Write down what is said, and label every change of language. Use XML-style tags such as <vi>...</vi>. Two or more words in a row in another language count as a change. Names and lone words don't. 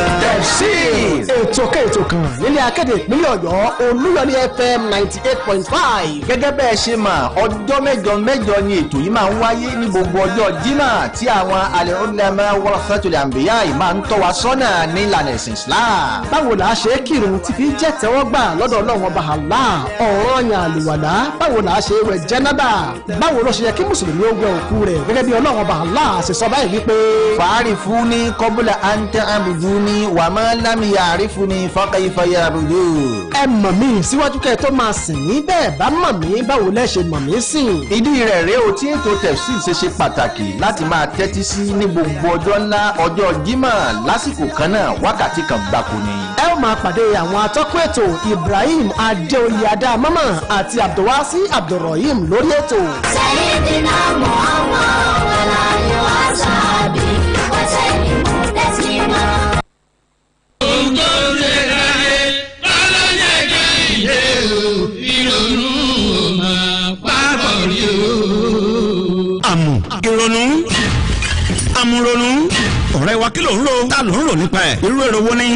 <yo>Ètò kan nílé akéde ìpínlẹ̀ Ọ̀yọ́ Olúyọ̀lé FM 98.5. Gẹ́gẹ́ bẹ́ẹ̀ ṣe mọ̀, ọjọ́ mẹ́jọ ni ètò yìí máa ń wáyé ní gbogbo ọjọ́ Jímọ̀ tí àwọn</yo> <ar>العلماء ورثة الأنبياء</ar> <yo>máa ń tọ́ wa sọ́nà ní ìlànà ẹ̀sìn Islam. Báwo la ṣe kírun tí fi jẹ́ tẹ́wọ́gbà lọ́dọ̀ Ọlọ́run Ọba Allah? Ọ̀ranyàn àlùwàlá. Báwo la ṣe wẹ̀ jẹ́nábà? Báwo ló ṣe yẹ kí Mùsùlùmí ó wẹ òkú rẹ̀? Gẹ́gẹ́ bí Ọlọ́run Ọba Allah ṣe sọ báyìí wípé</yo> <ar>فاعرفوني قبل أن تعبدوني وما لم يعرفني فكيف يعبد.</ar> <yo>Ẹ mọ̀ mí síwájú kẹ́ tó máa sìn mí, bẹ́ẹ̀ bá mọ̀ mí báwo lẹ ṣe mọ̀ mí sìn. Ìdí rẹ̀ rèé o tí ètò tẹ̀síìl ṣe pàtàkì láti máa tẹ́tí sí ní gbogbo ọjọ́ ńlá ọjọ́ Jímọ̀ lásìkò kan náà wákàtí kan gbáko ni. Ẹ ó máa pàdé àwọn atọ́kùn ètò Ibrahim Adéoyè Adámọ́mọ́ àti Abdulwasi Abdulrahim lórí ètò.</yo> <ar>سيدنا محمد وآله وصحبه وسلم تسليما.</ar> <yo>Àmúronú ọ̀rẹ́ wa kí ló ń rò? Ta ló ń rò nípa ẹ̀? Irú èrò wo ni?</yo>